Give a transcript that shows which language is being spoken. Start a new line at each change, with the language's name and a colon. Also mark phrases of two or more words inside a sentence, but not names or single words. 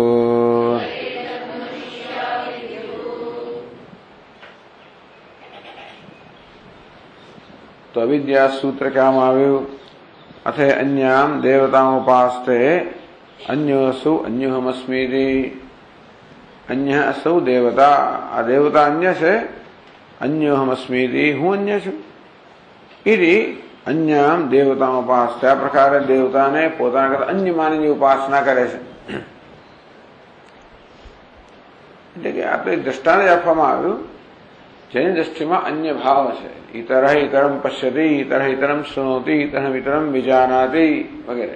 Gujarati: તો અવિદ્યા સૂત્ર क्या આવ્યું?
Sanskrit: अथे अन्याम देवतामुपास्ते अन्योऽसौ अन्योऽहमस्मीति। अन्य असौ देवता
Gujarati: આ દેવતા અન્ય છે अन्योऽहमस्मीति હું अन्य છું।
Sanskrit: इति अन्याम देवतामुपास्ते
Gujarati: આ પ્રકારે દેવતાને પોતાના કરતા અન્ય માનીની ઉપાસના કરે છે। એટલે કે આ તો એક દ્રષ્ટાંત આપવામાં આવ્યું જેની દ્રષ્ટિમાં અન્ય ભાવ છે।
Sanskrit: इतरः इतरम पश्यति इतरः इतरम शृणोति इतरः इतरम विजानाति વગેરે।